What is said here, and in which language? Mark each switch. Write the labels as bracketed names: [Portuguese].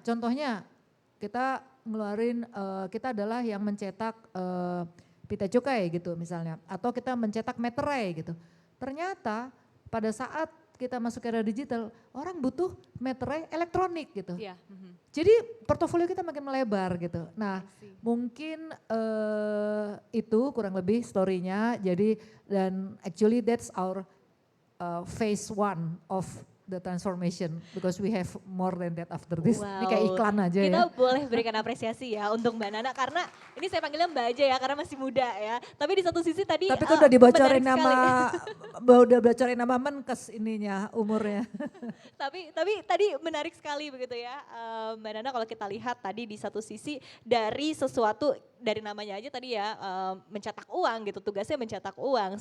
[Indonesian] Contohnya kita ngeluarin, kita adalah yang mencetak pita cukai gitu misalnya, atau kita mencetak meterai gitu. Ternyata pada saat kita masuk era digital, orang butuh meterai elektronik gitu. Iya. Jadi portofolio kita makin melebar gitu. Nah, mungkin itu kurang lebih story-nya. Jadi dan [English] actually that's our phase one of the transformation because we have more than that after this. [Indonesian] Ini kayak iklan aja Kita ya. boleh berikan apresiasi ya untuk Mbak Nana karena ini saya panggilnya Mbak aja ya karena masih muda ya. Tapi di satu sisi tadi Tapi kan udah dibocorin menarik sekali. udah bocorin nama Menkes ininya umurnya. Tapi tadi menarik sekali begitu ya Mbak Nana kalau kita lihat tadi di satu sisi dari sesuatu dari namanya aja tadi ya mencetak uang gitu, tugasnya mencetak uang.